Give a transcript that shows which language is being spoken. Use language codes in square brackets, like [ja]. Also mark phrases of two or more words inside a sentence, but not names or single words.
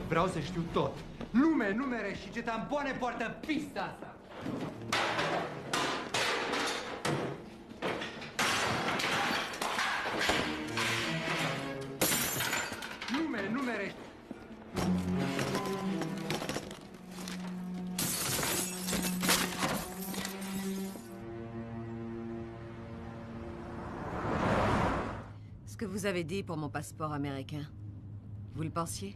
[ro] Vreau să știu tot. Lume, numere și ce tampoane poartă în pista asta. Lume, numere... [fr] Ce que vous avez dit pour mon passeport américain, vous le pensiez?